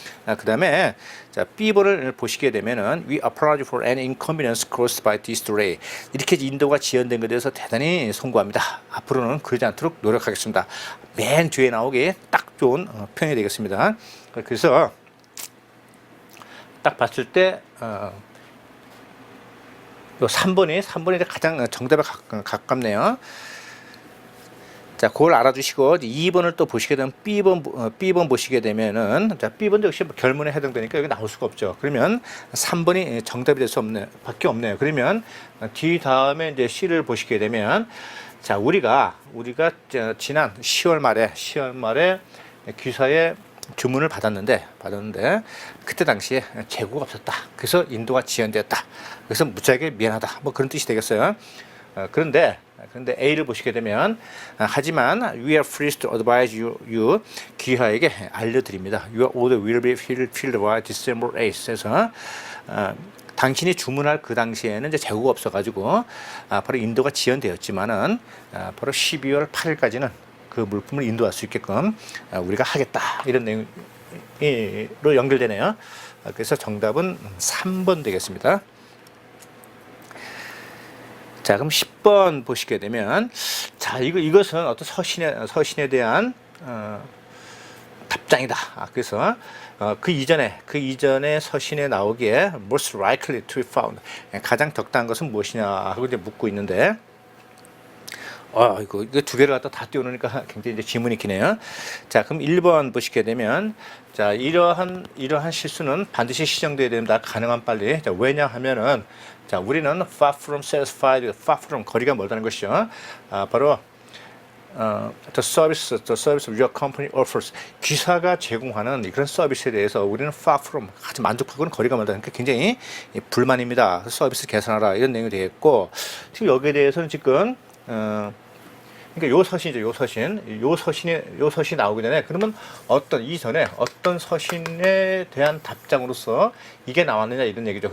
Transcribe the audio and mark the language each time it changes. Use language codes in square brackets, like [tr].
[ko] 그 다음에 자, B번을 보시게 되면은 [en] We apologize for any inconvenience caused by this delay. [ko] 이렇게 인도가 지연된 것에 대해서 대단히 송구합니다. 앞으로는 그러지 않도록 노력하겠습니다. 맨 뒤에 나오기 딱 좋은 표현이 되겠습니다. 그래서 딱 봤을 때 요 3번이 가장 정답에 가깝네요. 자, 그걸 알아두시고 2번을 또 보시게 되면 B번 보시게 되면은, 자, B번도 역시 결문에 해당되니까 여기 나올 수가 없죠. 그러면 3번이 정답이 될 수 밖에 없네요. 그러면 D 다음에 이제 C를 보시게 되면, 자, 우리가 지난 10월 말에 귀사에 주문을 받았는데 그때 당시에 재고가 없었다. 그래서 인도가 지연되었다. 그래서 무지하게 미안하다. 뭐 그런 뜻이 되겠어요. 그런데 A를 보시게 되면, 하지만 [en] we are pleased to advise you [ko] 귀하에게 알려드립니다. [en] Your order will be filled by December 8th. [ko] 그래서 당신이 주문할 그 당시에는 이제 재고가 없어가지고 바로 인도가 지연되었지만은 바로 12월 8일까지는 그 물품을 인도할 수 있게끔 우리가 하겠다, 이런 내용으로 연결되네요. 그래서 정답은 3번 되겠습니다. 자, 그럼 10번 보시게 되면, 자, 이것은 어떤 서신에 대한 답장이다. 그래서 그 이전에 서신에 나오기에 [en] most likely to be found, [ko] 가장 적당한 것은 무엇이냐 하고 이제 묻고 있는데, 이거 두 개를 갖다 다 띄워놓으니까 굉장히 이제 지문이 기네요. 자, 그럼 1번 보시게 되면, 자, 이러한 실수는 반드시 시정되어야 됩니다. 가능한 빨리. 자, 왜냐하면은, 자, 우리는 [en] far from satisfied, far from [ko] 거리가 멀다는 것이죠. 바로 [en] the service your company offers. [ko] 기사가 제공하는 그런 서비스에 대해서 우리는 [en] far from, [ko] 아주 만족하고는 거리가 멀다. 그러니까 굉장히 불만입니다. 서비스를 개선하라 이런 내용이 되어 있고, 지금 여기에 대해서는 지금 그러니까 요 서신이죠. 요 서신이 나오기 전에, 그러면 이전에 어떤 서신에 대한 답장으로서 이게 나왔느냐 이런 얘기죠.